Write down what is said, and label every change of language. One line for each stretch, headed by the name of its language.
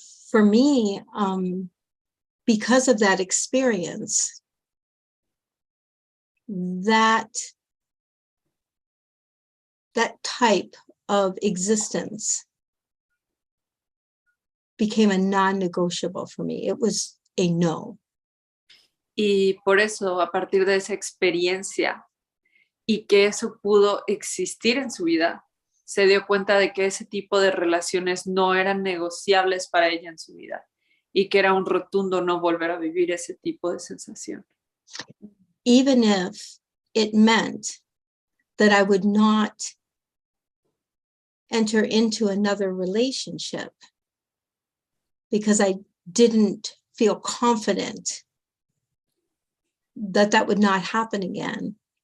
English: For me, because of that experience, that type of existence became a non-negotiable for me. It was a no.
Spanish: Y por eso, a partir de esa experiencia y que eso pudo existir en su vida, se dio cuenta de que ese tipo de relaciones no eran negociables para ella en su vida y que era un rotundo no volver a vivir ese tipo de sensación.
English: Even if it meant that I would not enter into another relationship because I didn't feel confident that that would not happen again.